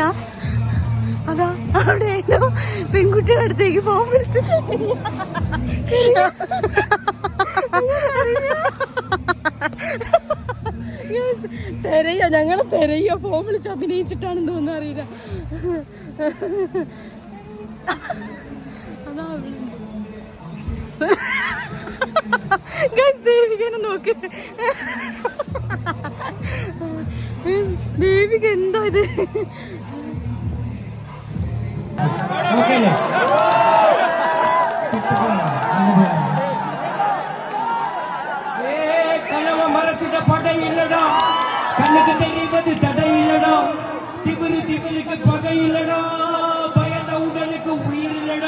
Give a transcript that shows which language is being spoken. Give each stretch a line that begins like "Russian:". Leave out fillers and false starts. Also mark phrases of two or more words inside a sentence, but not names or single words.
Malayalam: അതാ അവിടെ പെൺകുട്ടിയുടെ അടുത്തേക്ക് ഫോൺ വിളിച്ചിട്ട് തെരയോ, ഞങ്ങള് തെരയോ ഫോൺ വിളിച്ച് അഭിനയിച്ചിട്ടാണെന്ന് തോന്നുന്നു, അറിയില്ല. അതാ ദേവികനെ നോക്ക്. ദേവിക എന്താ ഇത്?
Tamil: கனவு மறைச்சிட்ட படை இல்லடா, கண்ணுக்கு தெரிவது தடை இல்லடா, திமிருக்கு பகை இல்லடா, பயந்த உடலுக்கு உயிர் இல்லடா.